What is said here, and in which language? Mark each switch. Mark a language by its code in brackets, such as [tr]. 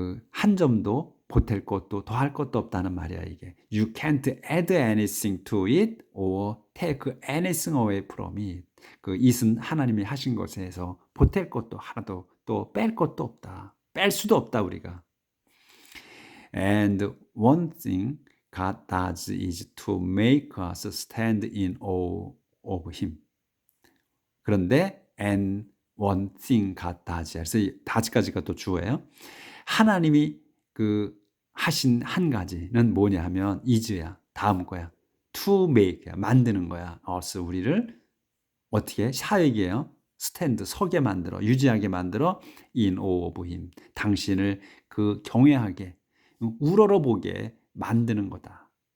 [ko] 한 점도 보탤 것도 더할 것도 없다는 말이야, 이게. [en] You can't add anything to it or take anything away from it. [ko] it은 하나님이 하신 것에서 보탤 것도 하나도 또 뺄 것도 없다. 뺄 수도 없다, 우리가. [en] And one thing God does is to make us stand in awe of Him. [ko] 그런데 [en] and one thing God does. [ko] 그래서 이 does까지가 또 주어예요. 하나님이 하신 한 가지는 뭐냐 하면 is야. 다음 거야. to make야. 만드는 거야. us 우리를 어떻게 사역이에요. [en] stand [ko] 서게 만들어 유지하게 만들어 [en] in awe of Him. [ko] 당신을 경외하게 우러러보게 만드는 거다.